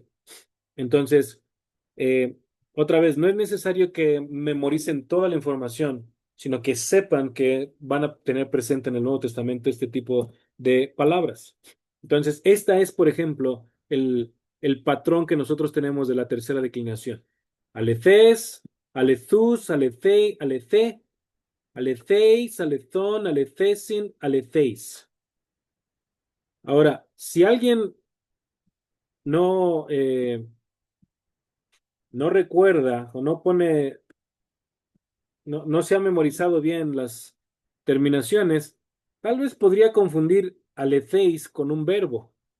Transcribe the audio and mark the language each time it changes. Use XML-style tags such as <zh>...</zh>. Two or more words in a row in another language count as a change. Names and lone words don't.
<es>Entonces, eh, otra vez, no es necesario que memoricen toda la información, sino que sepan que van a tener presente en el Nuevo Testamento este tipo de palabras. Entonces, esta es, por ejemplo, el patrón que nosotros tenemos de la tercera declinación.</es> <el>ἀληθής, ἀληθοῦς, ἀληθεῖ, ἀληθῆ, ἀληθεῖς, ἀληθῶν, ἀληθέσιν, ἀληθεῖς.</el> <es>Ahora, si alguien no, no recuerda o no pone, no se ha memorizado bien las terminaciones, tal vez podría confundir aleceis con un verbo.</es>